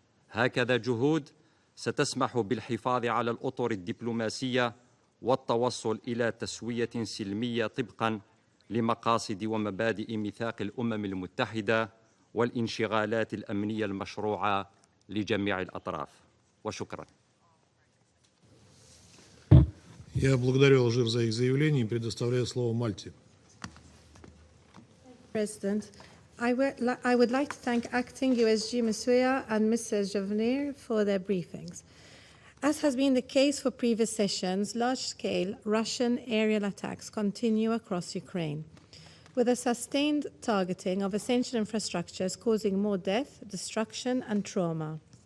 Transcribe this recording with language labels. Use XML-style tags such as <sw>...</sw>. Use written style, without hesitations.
<ar>هكذا جهود ستسمح بالحفاظ على الأطر الدبلوماسية والتوصل إلى تسوية سلمية طبقاً لمقاصد ومبادئ ميثاق الأمم المتحدة والانشغالات الأمنية المشروعة لجميع الأطراف. وشكراً.</ar> <ru>Я благодарю Алжир за их заявление и предоставляю слово Мальте.</ru> <en>President, I would like to thank Acting USG Masuya and Mr. Jovenir for their briefings. As has been the case for previous sessions, large-scale Russian aerial attacks continue across Ukraine, with a sustained targeting of essential infrastructures causing more death, destruction, and trauma.</en>